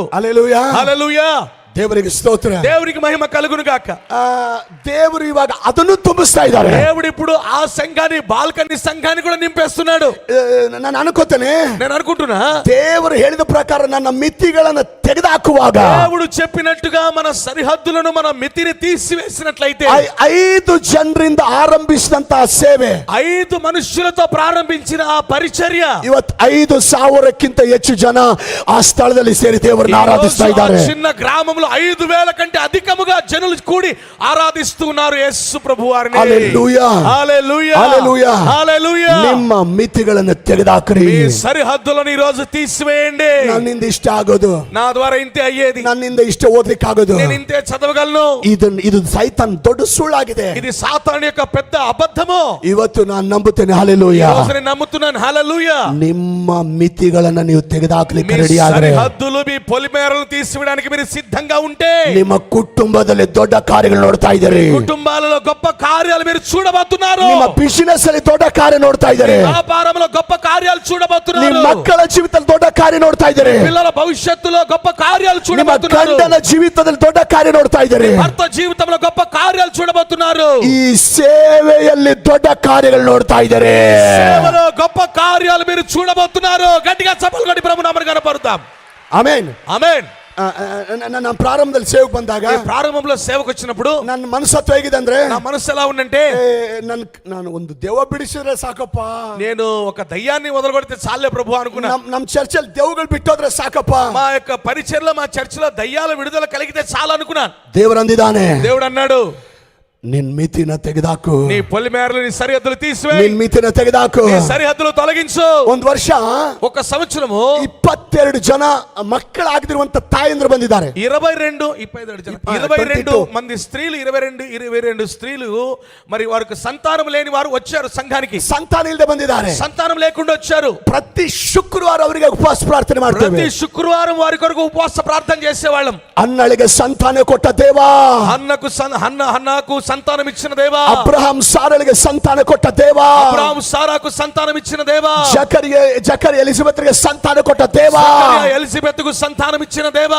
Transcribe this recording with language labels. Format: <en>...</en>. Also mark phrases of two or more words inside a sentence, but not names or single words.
<te>హల్లెలూయా, హల్లెలూయా,</te> <kn>ದೇವರಿಗೆ ಸ್ತೋತ್ರ.</kn> <te>దేవునికి మహిమ కలుగును గాక.</te> <kn>ದೇವರು ಇವಾಗ ಅದನ್ನು ತುಂಬಿಸ್ತಾ ಇದ್ದಾರೆ.</kn> <te>దేవుడు ఇప్పుడు ఆ సంఘాన్ని, బాల్కనీ సంఘాన్ని కూడా నింపేస్తున్నాడు.</te> <kn>ನಾನು ಅನ್ಕೋತೇನೆ,</kn> <te>నేను అనుకుంటున్నా,</te> <kn>ದೇವರು ಹೇಳಿದ ಪ್ರಕಾರ ನನ್ನ ಮಿತಿಗಳನ್ನು ತೆಗೆದುಹಾಕುವಾಗ,</kn> <te>దేవుడు చెప్పినట్టుగా మన సరిహద్దులను, మన మితిని తీసివేసినట్లయితే,</te> <kn>5 ಜನರಿಂದ ಆರಂಭಿಸಿದಂತಹ ಸೇವೆ,</kn> <te>5 మనుషులతో ప్రారంభించిన ఆ పరిచర్య</te> <kn>ಇವತ್ತು 5,000ಕ್ಕಿಂತ ಹೆಚ್ಚು ಜನ ಆ ಸ್ಥಳದಲ್ಲಿ ಸೇರಿ ದೇವರನ್ನು ಆರಾಧಿಸ್ತಾ ಇದ್ದಾರೆ.</kn> <te>చిన్న గ్రామంలో 5,000 కంటే అధికముగా జనులు కూడి ఆరాధిస్తున్నారు యేసు ప్రభువారిని. హల్లెలూయా, హల్లెలూయా, హల్లెలూయా, హల్లెలూయా.</te> <kn>ನಿಮ್ಮ ಮಿತಿಗಳನ್ನು ತೆಗೆದುಹಾಕ್ರಿ.</kn> <te>మీ సరిహద్దులను ఈ రోజు తీసివేయండి.</te> <kn>ನನ್ನಿಂದ ಇಷ್ಟ ಆಗೋದು,</kn> <te>నా ద్వారా ఇంతే అయ్యేది,</te> <kn>ನನ್ನಿಂದ ಇಷ್ಟ ಓದ್ಲಿಕ್ಕೆ ಆಗೋದು,</kn> <te>నేను ఇంతే చదవగలను,</te> <kn>ಇದು ಸೈತಾನ್ ದೊಡ್ಡ ಸುಳ್ಳಾಗಿದೆ.</kn> <te>ఇది సాతాను యొక్క పెద్ద అబద్ధము.</te> <kn>ಇವತ್ತು ನಾನು ನಂಬುತ್ತೇನೆ.</kn> <te>హల్లెలూయా, ఈ రోజు నేను నమ్ముతున్నాను. హల్లెలూయా.</te> <kn>ನಿಮ್ಮ ಮಿತಿಗಳನ್ನು ನೀವು ತೆಗೆದುಹಾಕ್ಲಿಕ್ಕೆ</kn> <te>మీ</te> <kn>ರೆಡಿ ಆದರೆ,</kn> <te>సరిహద్దులు, మీ పొలిమేరలు తీసివేయడానికి మీరు సిద్ధంగా ఉంటే,</te> <kn>ನಿಮ್ಮ ಕುಟುಂಬದಲ್ಲಿ ದೊಡ್ಡ ಕಾರ್ಯಗಳು ನೋಡ್ತಾ ಇದ್ದೀರಿ.</kn> <te>కుటుంబాలలో గొప్ప కార్యాలు మీరు చూడబోతున్నారు.</te> <kn>ನಿಮ್ಮ ಬಿಸಿನೆಸ್ ಅಲ್ಲಿ ದೊಡ್ಡ ಕಾರ್ಯ ನೋಡ್ತಾ ಇದ್ದಾರೆ.</kn> <te>వ్యాపారంలో గొప్ప కార్యాలు చూడబోతున్నారు.</te> <kn>ನಿಮ್ಮ ಮಕ್ಕಳ ಜೀವಿತದಲ್ಲಿ ದೊಡ್ಡ ಕಾರ್ಯ ನೋಡ್ತಾ ಇದ್ದಾರೆ.</kn> <te>పిల్లల భవిష్యత్తులో గొప్ప కార్యాలు</te> <kn>ನಿಮ್ಮ</kn> <te>చూడబోతున్నారు.</te> <kn>ಗಂಡನ ಜೀವಿತದಲ್ಲಿ ದೊಡ್ಡ ಕಾರ್ಯ ನೋಡ್ತಾ ಇದ್ದಾರೆ.</kn> <te>భర్త జీవితంలో గొప్ప కార్యాలు చూడబోతున్నారు.</te> <kn>ಈ ಸೇವೆಯಲ್ಲಿ ದೊಡ್ಡ ಕಾರ್ಯಗಳು ನೋಡ್ತಾ ಇದ್ದಾರೆ.</kn> <te>సేవలో గొప్ప కార్యాలు మీరు చూడబోతున్నారు. గట్టిగా చప్పట్లు కొట్టి ప్రభు నామమున కనపరుద్దాం.</te> <kn>ಆಮೆನ್,</kn> <te>ఆమేన్.</te> <kn>ನಾನು ಪ್ರಾರಂಭದಲ್ಲಿ ಸೇವೆಗೆ ಬಂದಾಗ,</kn> <te>ప్రారంభంలో సేవకు వచ్చినప్పుడు</te> <kn>ನನ್ನ ಮನಸ್ಸತ್ವ ಹೇಗಿದೆ ಅಂದ್ರೆ,</kn> <te>నా మనసు ఎలా ఉందంటే,</te> <kn>ನಾನು ಒಂದು ದೆವ್ವ ಬಿಡಿಸಿದ್ರೆ ಸಾಕಪ್ಪ,</kn> <te>నేను ఒక దయ్యాన్ని వదలగొడితే చాలే ప్రభు అనుకున్నా.</te> <kn>ನಮ್ಮ ಚರ್ಚಲ್ಲಿ ದೆವ್ವಗಳು ಬಿಟ್ಟೋದ್ರೆ ಸಾಕಪ್ಪ,</kn> <te>మా యొక్క పరిచర్లో, మా చర్చిలో దయ్యాల విడుదల కలిగితే చాలా అనుకున్నాను.</te> <kn>ದೇವರು ಅಂದಿದ್ದಾನೆ,</kn> <te>దేవుడు అన్నాడు,</te> <kn>ನಿನ್ ಮಿತಿನ ತೆಗೆದಾಕು,</kn> <te>నీ పొలిమేరలు, నీ సరిహద్దులు తీసివేయి,</te> <kn>ನಿನ್ ಮಿತಿನ ತೆಗೆದಾಕು.</kn> <te>నీ సరిహద్దులు తొలగించు.</te> <kn>ಒಂದು ವರ್ಷ,</kn> <te>ఒక సంవత్సరము</te> <kn>20 22 ಜನ ಮಕ್ಕಳಾಗದಿರುವಂತ ತಾಯಂದ್ರು ಬಂದಿದ್ದಾರೆ.</kn> <te>22 మంది స్త్రీలు 22 స్త్రీలు మరి వారికి సంతానం లేని వారు వచ్చారు సంఘానికి.</te> <kn>ಸಂತಾನ ಇಲ್ಲದೆ ಬಂದಿದ್ದಾರೆ.</kn> <te>సంతానం లేకుండా వచ్చారు.</te> <kn>ಪ್ರತಿ ಶುಕ್ರವಾರ ಅವರಿಗೆ ಉಪವಾಸ ಪ್ರಾರ್ಥನೆ ಮಾಡ್ತೇವೆ.</kn> <te>ప్రతి శుక్రవారం వారి కొరకు ఉపవాస ప్రార్థన చేసేవాళ్ళం.</te> <kn>ಅನ್ನಳಿಗೆ ಸಂತಾನ ಕೊಟ್ಟ ದೇವಾ,</kn> <te>హన్నాకు సంతానం ఇచ్చిన దేవా,</te> <kn>ಅಬ್ರಹಾಂ ಸಾರಾಳಿಗೆ ಸಂತಾನ ಕೊಟ್ಟ ದೇವಾ,</kn> <te>అబ్రహాం సారాకు సంతానం ఇచ్చిన దేవా,</te> <kn>ಜಕರಿಯಾ ಎಲಿಜಬೆತ್‌ಗೆ ಸಂತಾನ ಕೊಟ್ಟ ದೇವಾ,</kn> <te>ఎలిజబెత్కు సంతానం ఇచ్చిన దేవా,</te>